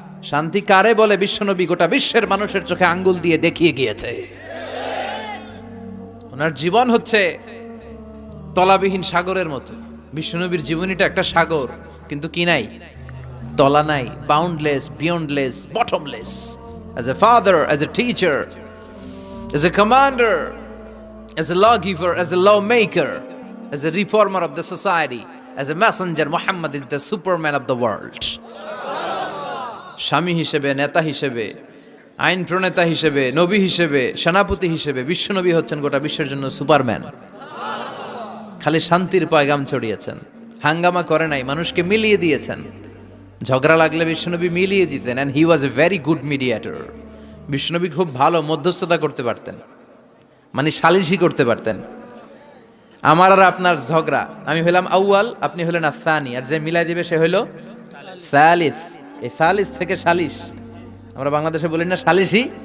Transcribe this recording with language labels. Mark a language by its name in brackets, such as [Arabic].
[Bangla] শান্তি কারে বলে বিশ্বনবী গোটা বিশ্বের মানুষের চোখে আঙ্গুল দিয়ে দেখিয়ে গিয়েছে। ওনার জীবন হচ্ছে তলাবিহীন সাগরের মতো। বিশ্বনবীর জীবনীটা একটা সাগর, কিন্তু কি নাই? তলা নাই, boundless, beyondless, bottomless. [English] As a father, as a teacher, as a commander, as a lawgiver, as a lawmaker, as a reformer of the society, as a messenger, Muhammad is the superman of the world. [Bangla] স্বামী হিসেবে, নেতা হিসেবে, আইন প্রণেতা হিসেবে, নবী হিসেবে, সেনাপতি হিসেবে বিশ্বনবী হচ্ছেন গোটা বিশ্বের জন্য সুপারম্যান। খালি শান্তির পয়গাম ছড়িয়েছেন, হাঙ্গামা করে নাই, মানুষকে মিলিয়ে দিয়েছেন। ঝগড়া লাগলে বিশ্বনবী মিলিয়ে দিতেন, [English] and he was a very good mediator. [Bangla] বিশ্বনবী খুব ভালো মধ্যস্থতা করতে পারতেন, মানে সালিশি করতে পারতেন। আমার আর আপনার ঝগড়া, আমি হলাম আউয়াল, আপনি হলেন আসানি, আর যে মিলাই দিবে সে হইল সালিস। এই সালিস থেকে সালিশ, আমরা বাংলাদেশে বলি না সালিশি?